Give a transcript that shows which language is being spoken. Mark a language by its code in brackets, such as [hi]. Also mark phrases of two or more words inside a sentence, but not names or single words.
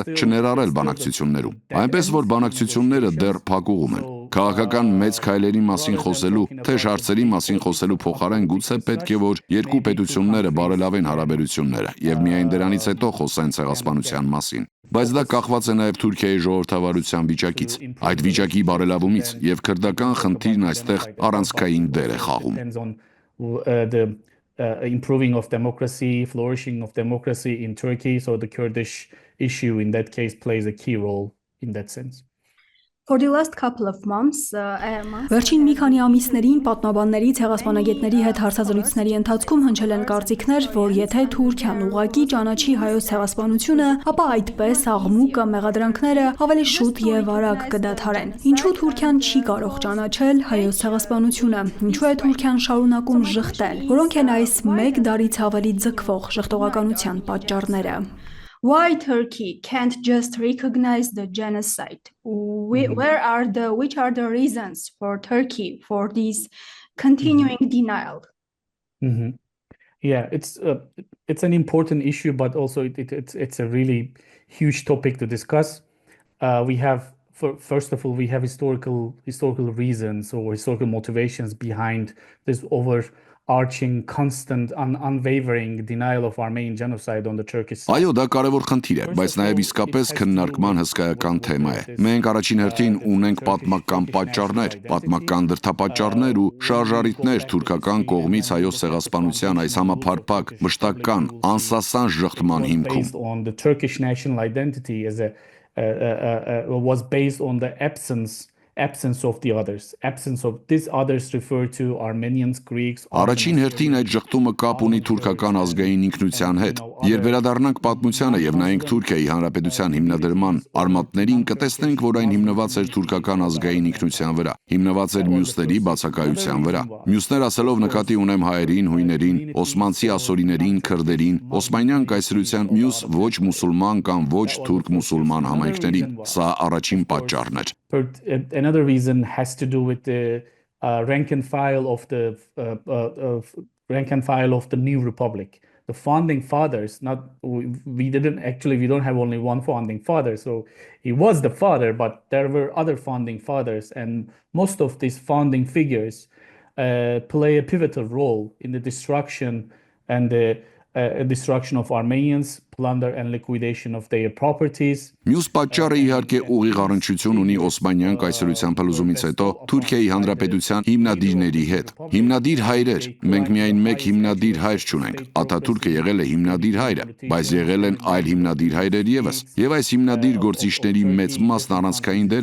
[hy] չներառել բանակցություններում։ Այնպես որ բանակցությունները դեռ փակուղում են։ Քաղաքական մեծ քայլերի մասին խոսելու, թեժ հարցերի մասին խոսելու փոխարեն գուցե պետք է որ երկու պետությունները բարելավեն հարաբերությունները եւ միայն դրանից հետո խոսեն ցեղասպանության մասին։ Բայց դա կախված է նաեւ Թուրքիայի ժողովրդավարության վիճակից, այդ վիճակի բարելավումից եւ քրդական խնդիրն այստեղ առանցքային դեր է խաղում։ [en] Improving of democracy, flourishing of democracy in Turkey, so the Kurdish issue in that case plays a key role in that sense. For the last couple of months, [hy] Վերջին մի քանի ամիսներին պատմաբանների, ցեղասպանագետների հետ հարցազրույցների ընթացքում հնչել են կարծիքներ, որ եթե Թուրքիան ուղղակի ճանաչի հայոց ցեղասպանությունը, ապա այդպես աղմուկը, մեղադրանքները ավելի շուտ եւ արագ կդադարեն։ Ինչու Թուրքիան չի կարող ճանաչել հայոց ցեղասպանությունը։ Ինչու է Թուրքիան շարունակում ժխտել։ Որոնք են այս մեկ դարից ավելի ձգվող ժխտողականության պատճառները։ [en] Why Turkey can't just recognize the genocide? Which are the reasons for Turkey for this continuing denial? Yeah, it's an important issue, but also it's a really huge topic to discuss. We have first of all we have historical reasons or historical motivations behind this overarching, constant, unwavering denial of Armenian genocide on the Turkish side. [hy] Այո, դա կարևոր խնդիր է, բայց նաև իսկապես քննարկման հսկայական թեմա է։ Մենք առաջին հերթին ունենք պատմական պատճառներ, պատմական դրդապատճառներ ու շարժարիտներ թուրքական կողմից հայոց ցեղասպանության այս համապարփակ, մշտական, անսասան ժխտման հիմքում։ [en] On the Turkish national identity as was based on the absence of the others. Absence of these others refer to Armenians, Greeks. [hy] Առաջին հերթին այդ ժխտումը կապ ունի թուրքական ազգային ինքնության հետ։ Երբ վերադառնանք պատմությանը եւ նայենք Թուրքիայի հանրապետության հիմնադրման արմատներին, կտեսնենք, որ այն հիմնված էր թուրքական ազգային ինքնության վրա, հիմնված էր մյուսների բացակայության վրա։ Մյուսներ ասելով նկատի ունեմ հայերին, հույներին, օսմանցի ասորիներին, քրդերին, օսմանյան կայսրության մյուս ոչ մուսուլման կամ ոչ թուրք մուսուլման համայնքներին։ Սա առաջին պատճառն էր։ [en] Another reason has to do with the rank and file of the new republic. The founding fathers, we don't have only one founding father, so he was the father, but there were other founding fathers, and most of these founding figures play a pivotal role in the destruction and the destruction of Armenians, plunder and liquidation of their properties. [hy] Մյուս պատճառը իհարկե ուղիղ առնչություն ունի Օսմանյան կայսրության փլուզումից հետո Թուրքիայի Հանրապետության հիմնադիրների հետ։ Հիմնադիր հայրեր, մենք միայն մեկ հիմնադիր հայր չունենք։ Աթաթուրքը եղել է հիմնադիր հայրը, բայց եղել են այլ հիմնադիր հայրեր եւս։ Եվ այս հիմնադիր գործիչների մեծ մասն առանցքային դեր